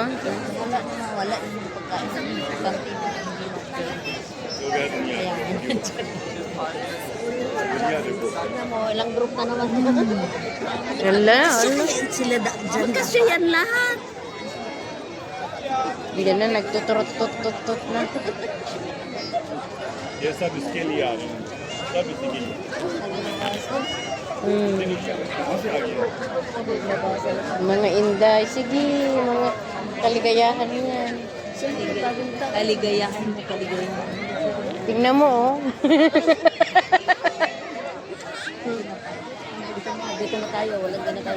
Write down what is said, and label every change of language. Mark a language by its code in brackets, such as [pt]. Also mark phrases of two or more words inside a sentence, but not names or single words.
[tl] Wala yung pagkain ng kantin. Tingnan mo, ilang group na naman. Wala, wala. Sila dyan. Kasi yan lahat. Hindi na, nagtuturot-tut-tut na. [hi] ये सब इसके लिए आ रहे हैं सब इसी के लिए कहाँ से आ गया [tl] Mga inday, sige, mga kaligayahan yan. Kaligayahan mo, kaligayahan. Tingnan mo, oh. Dito na tayo, walang gana tayo.